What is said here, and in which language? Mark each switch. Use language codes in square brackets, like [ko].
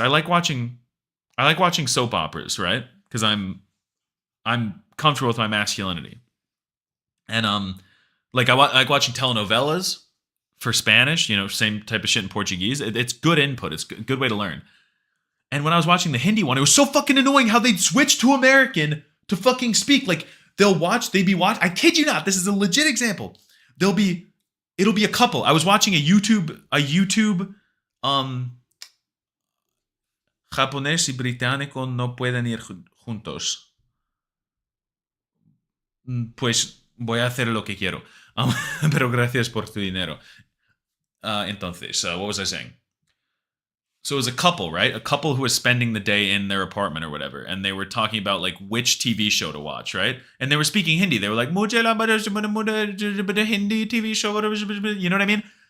[en] I like watching soap operas, right? Because I'm comfortable with my masculinity. And like I like watching telenovelas. for Spanish, same type of shit in Portuguese. It's good input. It's a good way to learn. And when I was watching the Hindi one, it was so fucking annoying how they'd switch to American to fucking speak. Like, they'd be watching. I kid you not, this is a legit example. It'll be a couple. I was watching a YouTube, [es] japonés y británico no pueden ir juntos. Pues voy a hacer lo que quiero. Pero gracias por tu dinero. Entonces, [en] what was I saying? So it was a couple, right? A couple who was spending the day in their apartment or whatever, and they were talking about like which TV show to watch, right? And they were speaking Hindi. They were like, Hindi TV show, you know what I mean?